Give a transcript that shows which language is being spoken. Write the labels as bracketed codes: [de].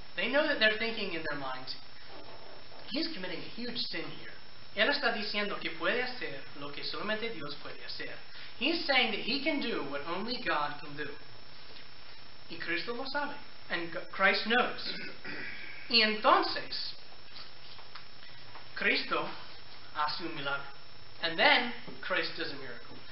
[en] They know that they're thinking in their minds, he's committing a huge sin here. [es] Él está diciendo que puede hacer lo que solamente Dios puede hacer. [en] He's saying that he can do what only God can do. [es] Y Cristo lo sabe. [en] And Christ knows. [es] Y entonces, Cristo hace un milagro. [en] And then, Christ does a miracle.